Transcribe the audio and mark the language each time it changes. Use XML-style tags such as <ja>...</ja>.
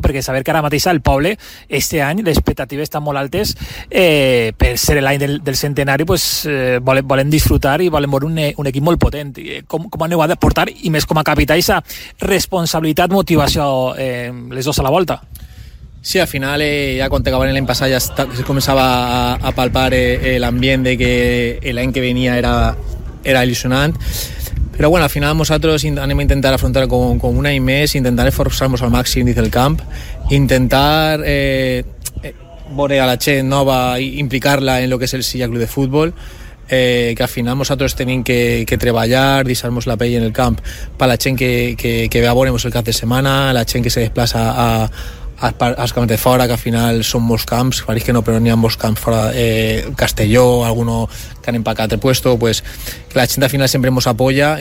<ca>Perquè saber que ara mateix el poble, este any, les expectatives estan molt altes per ser l'any del centenari, pues, volem disfrutar i volem veure un equip molt potent. Com aneu a deportar, i més com a capità, aquesta responsabilitat, motivació, les dues a la volta?</ca> <es>Sí, al final ya cuando acabaron el año pasado ya se comenzaba a palpar el ambiente, que el año que venía era ilusionante. Pero bueno, al final nosotros vamos a intentar afrontar con un año más, intentar esforzarnos al máximo, dice el camp, intentar ver a la gente nueva, implicarla en lo que es el Silla Club de Fútbol.</es> <ca>Que al final nosotros tenim que treballar, deixar-nos la pell en el camp per la gent que ve a veure'ns el cap de setmana, la gent que se desplaça als camps de fora, que al final són molts camps, pareix que no, però n'hi ha molts camps fora, Castelló, alguno que han empacat el puesto, pues, que la gent al final sempre ens apoya.</ca>